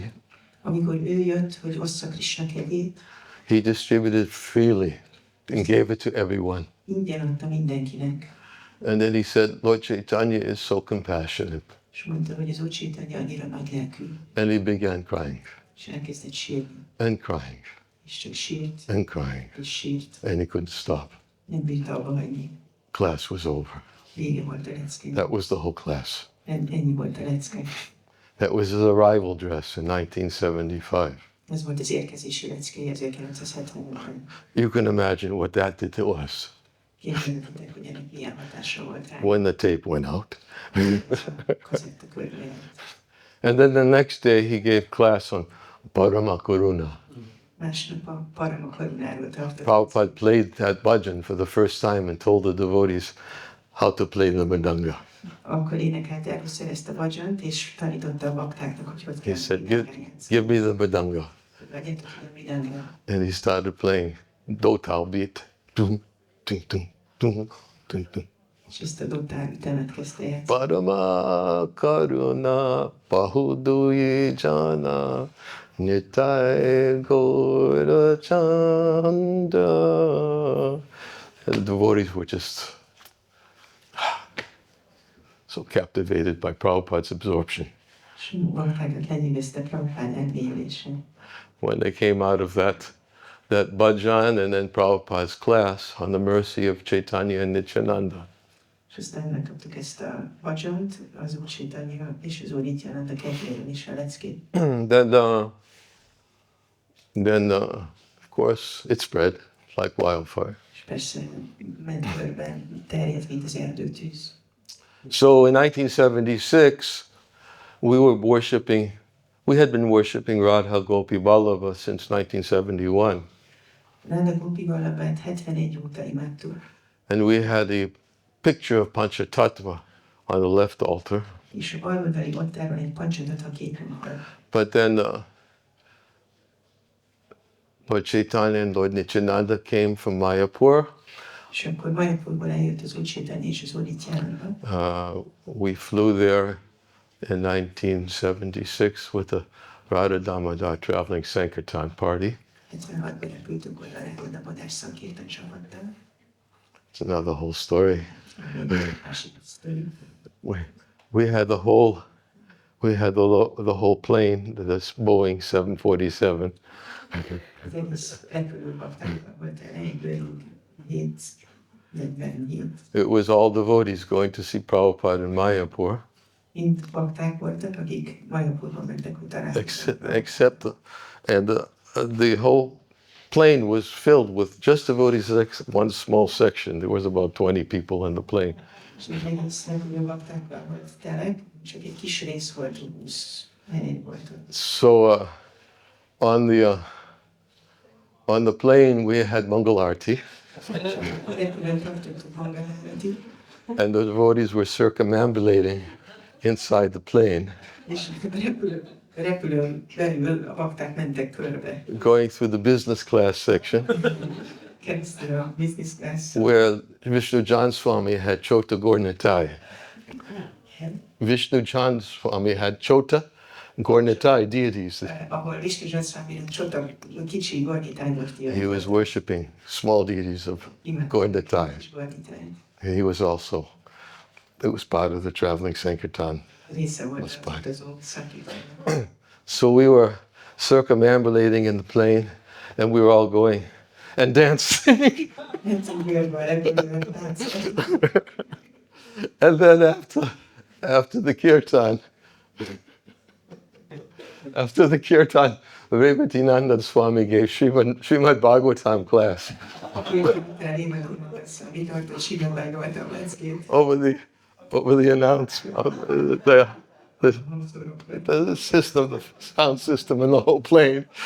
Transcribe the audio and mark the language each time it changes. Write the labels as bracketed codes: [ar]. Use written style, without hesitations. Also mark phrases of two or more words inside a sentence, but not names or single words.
[hu] amikor ő jött, hogy ossza Krishna kegyét, [en] he distributed freely and gave it to everyone. [hu] ingyen adta mindenkinek. [en] And then he said, Lord Chaitanya is so compassionate. [hu] És mondta, hogy az Úr Chaitanya annyira nagy lelkű. [en] And he began crying [hu] És elkezdett sírni. [en] and crying [hu] És csak sírt, [en] and crying. [hu] és sírt. [en] And he couldn't stop. [hu] Nem bírta abba hagyni. [en] Class was over. [hu] Vége volt a lecke. [en] That was the whole class. [hu] Ennyi volt a lecke. [en] That was his arrival dress in 1975. [hu] Ez volt az érkezési leckéje 1975-ben. [en] You can imagine what that did to us. [hu] Képzeljétek, hogy ennek milyen hatása volt rá. [en] When the tape went out. [hu] Kazetta körbe. [en] And then the next day he gave class on Parama Karuna. [hu] Másnap a Parama Karunáról tartott. [en] Prabhupada played that bhajan for the first time and told the devotees how to play the mridanga. [hu] Akkor énekelt először ezt a bhajant, és tanította a baktáknak, hogy hogy [en] He [hu] kell [en] said, [hu] játszani. [en] give me the mridanga. [hu] Vegyetek a mridanga. [en] And he started playing Doyal beat. Tum, tum, tum, tum, tum, tum. [hu] És ezt a dotál ütemet kezdte játszani. [bn] Parama Karuna Bahuduyi Jana Nitai Gauranga. [en] And the devotees were just so captivated by Prabhupada's absorption. [hu] És a baktákat lenyűgözte Prabhupád elmélyülése. [en] When they came out of that bhajan and then Prabhupada's class on the mercy of Chaitanya and Nityananda. [hu] És aztán megkaptuk ezt a bhajant, az Úr Chaitanya és az Úr Nityananda kegyében is a leckét. [en] Then of course it spread like wildfire. [hu] És persze ment körben, terjedt, mint az erdőtűz. [en] So in 1976, we had been worshiping Radha Gopi Vallabha since 1971. [hu] Radha Gopi Vallabhát 71 óta imádtuk. [en] And we had a picture of Panchatattva on the left altar. [hu] És a baloldali oltáron egy Panchatattva képünk van. [en] But then Lord Chaitanya and Lord Nityananda came from Mayapur. [hu] És akkor Mayapurból eljött az Úr Chaitanya és az Úr Nityananda. [en] We flew there in 1976 with the Radha Damodar Traveling Sankirtan Party. [hu] 76-ban repültünk oda a Damodar Sankirtan csapattal. [en] It's another whole story. [hu] Másik sztori. [en] We had the whole plane, this Boeing 747. [hu] Az egész repülőbaktákban volt elejéből 747. [en] It was all devotees going to see Prabhupada in Mayapur. [hu] Mind bakták voltak, akik Mayapurban mentek utána. [en] Except the whole plane was filled with just devotees, one small section. There was about 20 people in the plane. [hu] És az egész repülőbaktákban volt tele, csak egy kis rész volt, 20 helyen volt. [en] So on the plane we had Mangal Arati, [hu] Repülőn tartottuk Mangalarati, [en] and the devotees were circumambulating inside the plane, [hu] és repülőn belül a bakták mentek körbe. [en] going through the business class section, [hu] Keresztül a [en] business class. where Vishnu Jan Swami had Chota Gaur Nitai. Vishnu Jan Swami had Chota Gaur Nitai deities. [hu] Ahol Vishnu Jansváminak Csota kicsi Gornitány volt [en] He was worshipping small deities of Gaur Nitai. He was also, it was part of the traveling Sankirtan. [hu] Része volt az utazó Sankirtannak. [en] So we were circumambulating in the plane, and we were all going and dancing. And then after the kirtan, Revatinanda Swami gave Srimad Bhagavatam class over the announcement of the system, the sound system in the whole plane.